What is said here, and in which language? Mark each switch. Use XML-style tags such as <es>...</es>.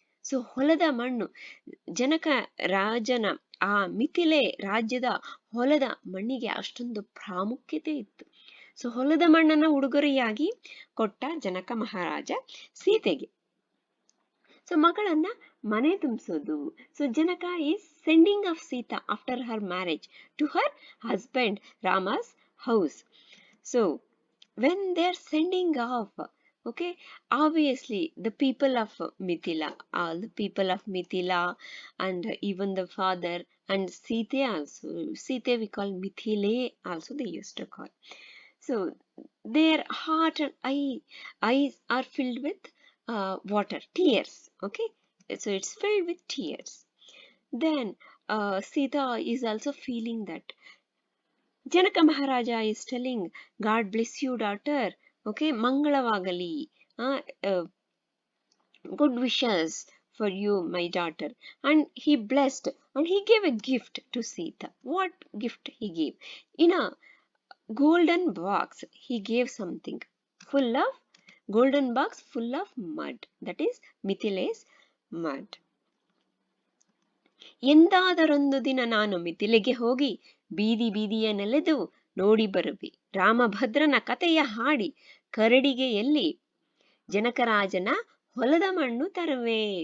<kn>So ಹೊಲದ ಮಣ್ಣು, ಜನಕ ರಾಜನ ಆ ಮಿಥಿಲೆ ರಾಜ್ಯದ ಹೊಲದ ಮಣ್ಣಿಗೆ ಅಷ್ಟೊಂದು ಪ್ರಾಮುಖ್ಯತೆ ಇತ್ತು. ಸೊ ಹೊಲದ ಮಣ್ಣನ್ನ ಉಡುಗೊರೆಯಾಗಿ ಕೊಟ್ಟ ಜನಕ ಮಹಾರಾಜ ಸೀತೆಗೆ. ಸೊ ಮಗಳನ್ನ ಮನೆ ತುಂಬಿಸೋದು.</kn> <en>So Janaka is sending off Sita after her marriage to her husband Rama's house. So when they are sending off, okay, obviously the people of Mithila, all the people of Mithila, and even the father and Sita also. Sita we call Mithile also, they used to call. So their heart and eyes are filled with water, tears. Okay, so it's filled with tears. Then Sita is also feeling that. Janaka Maharaja is telling, God bless you, daughter. Okay, Mangalavagali. Good wishes for you, my daughter. And he blessed and he gave a gift to Sita. What gift he gave? In a golden box, he gave something full of golden box full of mud. That is Mithile's mud.</en> <kn>ಎಂದಾದರೊಂದು ದಿನ ನಾನು ಮಿಥಿಲೆಗೆ ಹೋಗಿ ಬೀದಿ ಬೀದಿಯ ನೆಲೆದು ನೋಡಿ ಬರುವೆ. ರಾಮಭದ್ರನ ಕಥೆಯ ಹಾಡಿ ಕರಡಿಗೆಯಲ್ಲಿ ಜನಕರಾಜನ ಹೊಲದ ಮಣ್ಣು ತರುವೆ.</kn>